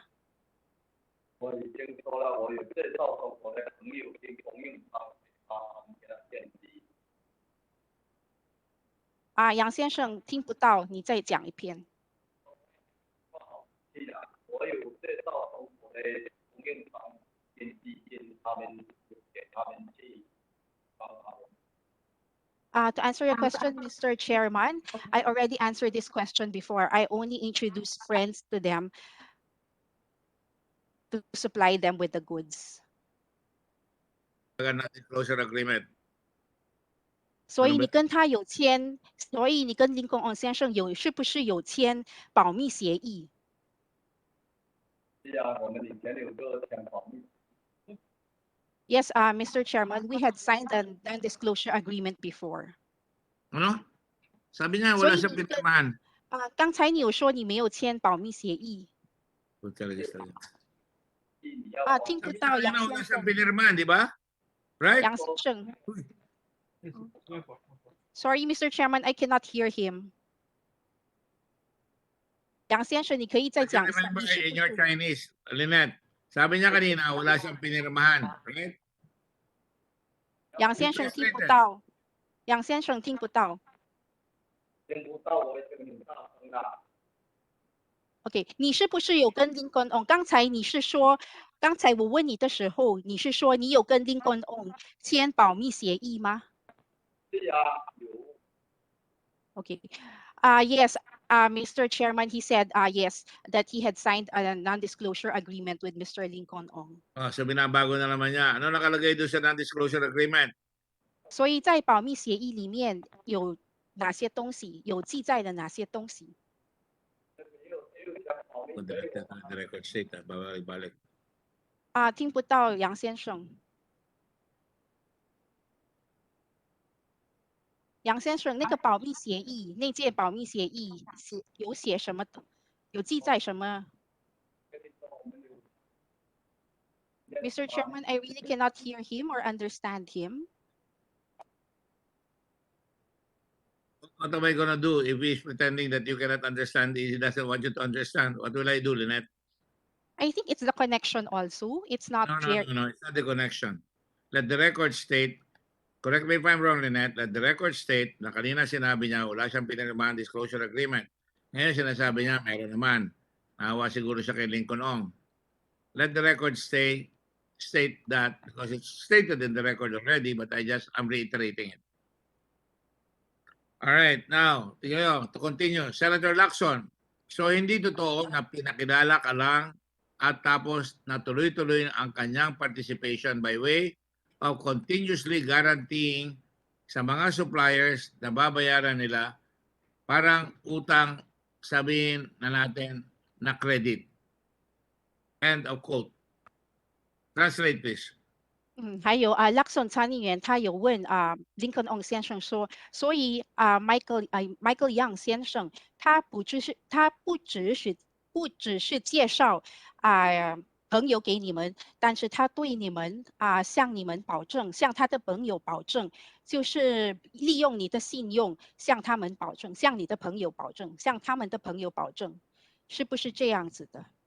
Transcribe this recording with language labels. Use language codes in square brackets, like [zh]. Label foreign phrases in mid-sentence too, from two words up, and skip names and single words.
[zh] 我已经说了，我有介绍说我的朋友已经供应他给他建议。杨先生听不到，你再讲一遍。是啊，我有介绍说我的供应商建议他们给他们去帮他们。 [en] To answer your question, Mr. Chairman, I already answered this question before. I only introduced friends to them to supply them with the goods. Non-disclosure agreement. [zh] 所以你跟他有签，所以你跟林公昂先生是不是有签保密协议？是啊，我们以前有个讲保密。 [en] Yes, Mr. Chairman, we had signed a non-disclosure agreement before. [tl] Ano? Sabi niya, wala siyang pinirmahan. [zh] 刚才你有说你没有签保密协议。听不到杨先生。 [tl] pinirmahan, di ba? [en] Right? 杨先生。Sorry, Mr. Chairman, I cannot hear him. [zh] 杨先生，你可以再讲一下。 [en] Remember in your Chinese, [tl] Lynette, sabi niya kanina, wala siyang pinirmahan. [en] Right? [zh] 杨先生听不到。杨先生听不到。听不到，我已经很大声了。 OK， 你是不是有跟 Lincoln Ong？刚才你是说，刚才我问你的时候，你是说你有跟 Lincoln Ong 签保密协议吗？是啊，有。 [en] OK， yes, Mr. Chairman, he said yes that he had signed a non-disclosure agreement with Mr. Lincoln Ong. [tl] So binabago na naman niya. Ano nakalagay doon sa [en] non-disclosure agreement? [zh] 所以在保密协议里面有哪些东西？有记载的哪些东西？ [en] Record state, [tl] babalik-balik. [zh] 听不到杨先生。杨先生，那个保密协议，那件保密协议有写什么？有记载什么？你 [en] Mr. Chairman, I really cannot hear him or understand him. What am I gonna do if he's pretending that you cannot understand, he doesn't want you to understand? What will I do, Lynette? I think it's the connection also. It's not No, clear. it's not the connection. Let the record state, correct me if I'm wrong, Lynette, let the record state [tl] na kanina sinabi niya wala siyang pinirmahan [en] disclosure agreement. [tl] Ngayon sinasabi niya meron naman. Naawa siguro siya kay Lincoln Ong. [en] Let the record state that because it's stated in the record already, but I'm reiterating it. All right, now, [tl] tingnan nyo, [en] to continue. [tl] Senator Lacson, so hindi totoo na pinakilala ka lang at tapos natuloy-tuloy ang kanyang participation [en] by way of continuously guaranteeing [tl] sa mga suppliers na babayaran nila parang utang, sabihin na natin na credit. [en] End of quote. Translate please. [zh] 还有Lacson参议员他有问Lincoln Ong 先生说，所以Michael Young 先生他不只是介绍朋友给你们，但是他对你们向你们保证，向他的朋友保证，就是利用你的信用向他们保证，向你的朋友保证，向他们的朋友保证，是不是这样子的？